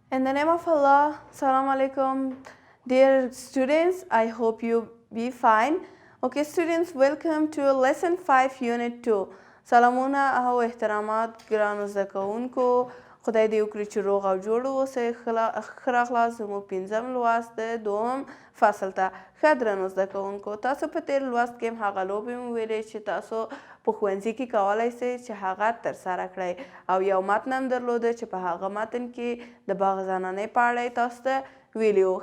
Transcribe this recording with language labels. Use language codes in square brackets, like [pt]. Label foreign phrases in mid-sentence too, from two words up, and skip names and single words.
[en] In the name of Allah, [ar] السلام عليكم. [en] Dear students, I hope you be fine. Okay students, welcome to lesson 5 unit 2. [ps] سلامونه او احترامات ګرانو زده کوونکو. خدای دې وکړي چې روغ او جوړ اوسئ. ښه راغلاست زموږ پنځم لوست د دوم فصل ته. ښه درنو زده کوونکو، تاسو په تېر لوست کې هم هغه لوبې مو ویلې چې تاسو په ښوونځي کې کولی سئ چې هغه ترسره کړئ، او یو متن هم درلوده چې په هغه متن کې د باغ زنانۍ په اړه یې تاسو ته ویلي وو.